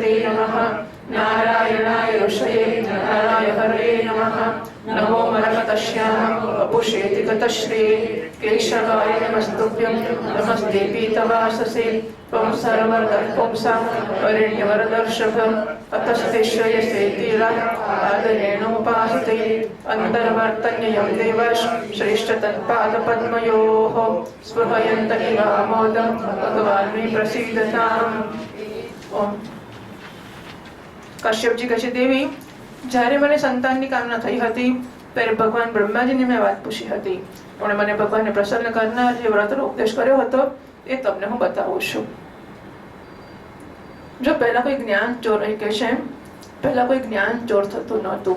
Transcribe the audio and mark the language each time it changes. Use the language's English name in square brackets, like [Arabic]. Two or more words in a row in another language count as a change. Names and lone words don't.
[Sanskrit] नमः नारायणाय ऋषये नाराय हरये नमः नमो मरकतश्याम वपुषेति गतश्रिये केशवाय नमस्तुभ्यं नमस्ते पीतवाससे त्वं सर्ववर्धः पुंसां वरेण्यवरदर्शभम् अतस्ते श्रेयसे तीरा आदरेणोपासते अन्तर्वर्तन्ययं देवश् श्रेष्ठतत्पादपद्मयोः स्पृहयन्त इवामोदं भगवान् मे प्रसीदताम्। ओम। [Gujarati] કશ્યપજી કહે છે, દેવી, જ્યારે મને સંતાનની કામના થઈ હતી ત્યારે ભગવાન બ્રહ્માજીને મેં વાત પૂછી હતી, પણ મને ભગવાનને પ્રસન્ન કરનાર જે વ્રતનો ઉપદેશ કર્યો હતો એ તમને હું બતાવું છું. જો પહેલા કોઈ જ્ઞાન ચોર કે છે, પહેલા કોઈ જ્ઞાન ચોર થતું નહોતું.